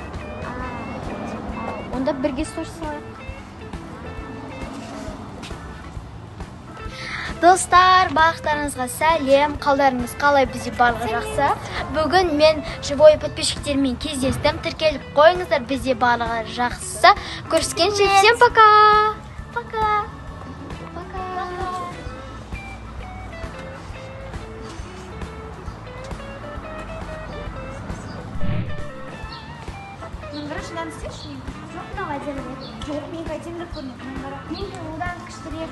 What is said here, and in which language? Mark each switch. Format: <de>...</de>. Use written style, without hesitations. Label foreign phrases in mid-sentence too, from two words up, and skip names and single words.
<kk>Онда бірге сторис салайық. Достар, барлықтарыңызға сәлем. Қалдарыңыз қалай? Бізде барлығы жақсы. Бүгін мен живой подписчиктермен кездестім. Тіркеліп қойыңыздар, бізде барлығы жақсы. Көріскенше,</kk> <ru>всем пока. Пока.</ru> <kk>Шыдан істеші? Жоқ, мынау әдемірек. Жоқ, менің әдемірек көрінеді. Менің одан кішірек.</kk>